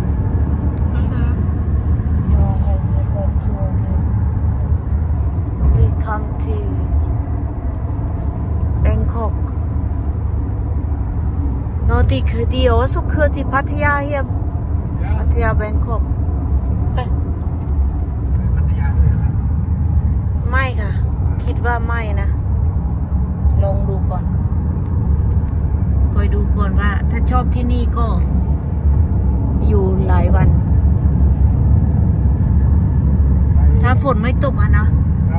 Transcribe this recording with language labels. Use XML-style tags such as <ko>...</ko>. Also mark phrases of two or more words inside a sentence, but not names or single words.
<da>Hold da op. Jo, han kan godt tur det. Vi kom til Bangkok. Nå, de er også kørt til Pattaya her. Ja. Pattaya Bangkok.</da> <th>ไม่ค่ะคิดว่าไม่นะลองดูก่อนคอยดูก่อนว่าถ้าชอบที่นี่ก็อยู่หลายวันถ้าฝนไม่ตกอะนะครับ</th>